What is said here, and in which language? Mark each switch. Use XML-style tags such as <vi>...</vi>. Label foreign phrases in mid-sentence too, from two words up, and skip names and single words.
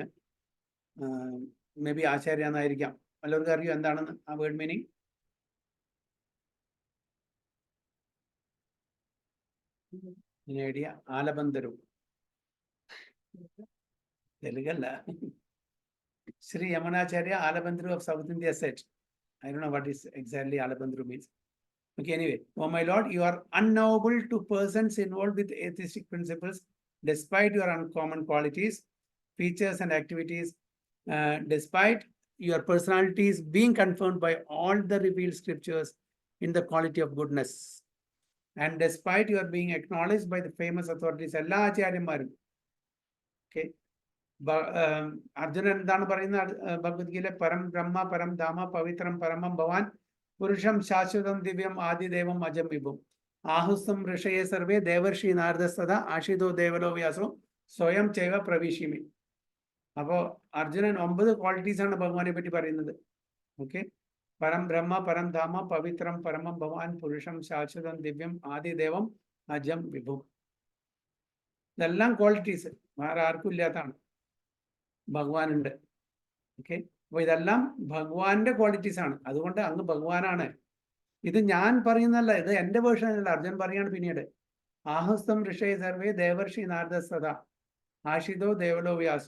<ml>മേ ബി ആചാര്യ എന്നായിരിക്കാം. എല്ലാവർക്കും അറിയോ എന്താണെന്ന് ആ</ml> <en>word meaning?</en> <ml>ഐഡിയ? ആലബന്ധരു തെലുഗല്ല.</ml> <en>Sri Yamunacharya Alabandru of South India said, I don't know what is exactly Alabandru means. Okay, anyway, "Oh my Lord, you are unknowable to persons involved with atheistic principles, despite your uncommon qualities, features, and activities, despite your personalities being confirmed by all the revealed scriptures in the quality of goodness, and despite your being acknowledged by the famous authorities."</en> <ml>എല്ലാ ആചാര്യന്മാരും. Okay. അർജുനൻ എന്താണ് പറയുന്നത് ഭഗവത്ഗീത?</ml> <sa>"परं ब्रह्म परं धाम पवित्रं परमं भवान् पुरुषं शाश्वतं दिव्यं आदिदेवं अजं विभुं आहुस्त्वां ऋषयः सर्वे देवर्षिर्नारदस्तथा असितो देवलो व्यासः स्वयं चैव ब्रवीषि मे."</sa> <ml>അപ്പോ അർജുനൻ 9 ക്വാളിറ്റീസ് ആണ് ഭഗവാനെ പറ്റി പറയുന്നത്. ഓക്കെ,</ml> <sa>परं ब्रह्म परं धाम पवित्रं परमं भवान् पुरुषं शाश्वतं दिव्यं आदिदेवं अजं विभुं.</sa> <ml>ഇതെല്ലാം ക്വാളിറ്റീസ് വേറെ ആർക്കും ഇല്ലാത്തതാണ്, ഭഗവാനുണ്ട്. ഓക്കെ, അപ്പൊ ഇതെല്ലാം ഭഗവാന്റെ ക്വാളിറ്റീസ് ആണ്. അതുകൊണ്ട് അങ്ങ് ഭഗവാനാണ്. ഇത് ഞാൻ പറയുന്നല്ല, ഇത് എന്റെ വേർഷൻ അല്ല, അർജുൻ പറയാണ് പിന്നീട്.</ml> <sa>आहुस्त्वां ऋषयः सर्वे देवर्षिर्नारदस्तथा असितो देवलो व्यासः.</sa>